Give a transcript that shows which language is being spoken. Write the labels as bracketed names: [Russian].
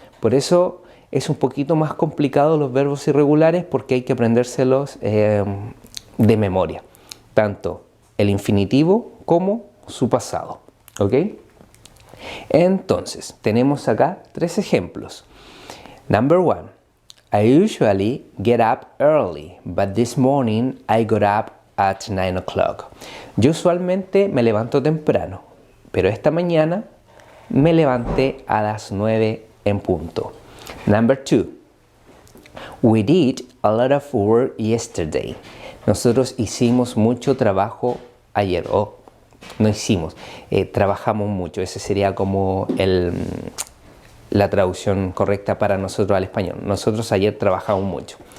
[Spanish] Por eso es un poquito más complicado los verbos irregulares porque hay que aprendérselos de memoria, tanto el infinitivo como su pasado. ¿Ok? Entonces, tenemos acá 3 ejemplos. [English] Number 1. I usually get up early, but this morning I got up at 9 o'clock. [Spanish] Yo usualmente me levanto temprano, pero esta mañana me levanté a las 9 en punto. [English] Number 2. We did a lot of work yesterday. [Spanish] Nosotros hicimos mucho trabajo ayer. No hicimos, trabajamos mucho. Ese sería como la traducción correcta para nosotros al español. Nosotros ayer trabajamos mucho.